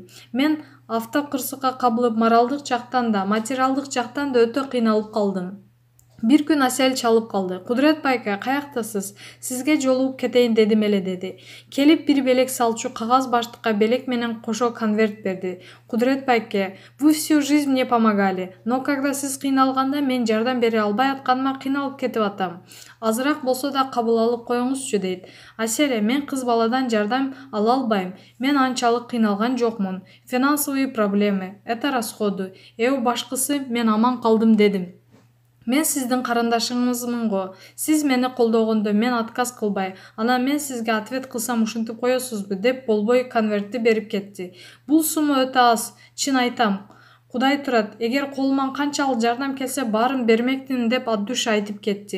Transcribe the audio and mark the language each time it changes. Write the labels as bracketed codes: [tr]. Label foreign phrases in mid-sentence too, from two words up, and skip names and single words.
[ky] Мен автокырсыкка кабылып моралдык жактан да, материалдык жактан да өтө кыйналып калдым. Бир күн Асел чалып калды. Кудрет байке, каяктасыз? Сизге жолугуп кетейин дедим эле деди. Келип бир белек салчу кагаз баштыкка белек менен кошо конверт берди. Кудрет байке, [ru] вы всю жизнь мне помогали, но когда [ky] сиз кыйналганда мен жардам бере албай атканыма кыйналып кетип атам. Азыраак болсо да кабыл алып коюңузчу дейт. Аселе, мен кыз баладан жардам ала албайм. Мен анчалык кыйналган жокмун. [ru] Финансовые проблемы, это расходы. [ky] Башкысы мен аман калдым дедим. Мен сиздин карындашыңызмын го. Сиз мени колдогондо мен отказ кылбай, анан мен сизге ответ кылсам ушинтип коесузбу деп болбой конвертти берип кетти. Бул сумма өтө аз, чын айтам. Кудай турат, эгер колуман канчалык жардам келсе баарын бермекмин деп Аддуш айтып кетти.